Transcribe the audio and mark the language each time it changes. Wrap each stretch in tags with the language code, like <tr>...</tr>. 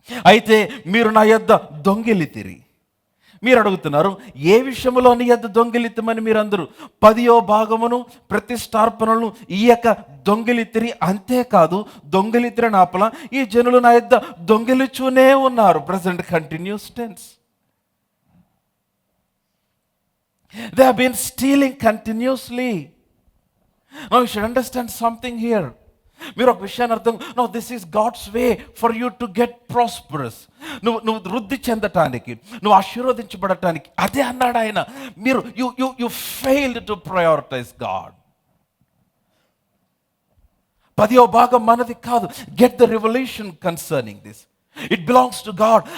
<te>అయితే మీరు నా యొద్ద దొంగిలితిరి. మీరు అడుగుతున్నారు, ఏ విషయంలో నీ యొద్ద దొంగిలితమని మీరందరూ 10వ భాగమును ప్రతిష్టార్పణలను ఈయక దొంగిలితిరి. అంతేకాదు, దొంగిలితిరి నాపల ఈ జనులు నా యొద్ద దొంగిలిచూనే ఉన్నారు.</te> <en>Present continuous tense. They have been stealing continuously. Now you should understand something here.</en> <te>మీరు ఒక విషయాన్ని అర్థం,</te> <en>Know this is God's way for you to get prosperous.</en> <te>నువ్వు వృద్ధి చెందటానికి, నువ్వు ఆశీర్వదించబడటానికి అదే అన్నాడు ఆయన.</te> <en>మీరు you failed to prioritize God.</en> <te>10వ భాగం మనది కాదు.</te> <en>Get the revolution concerning this. It belongs to God.</en>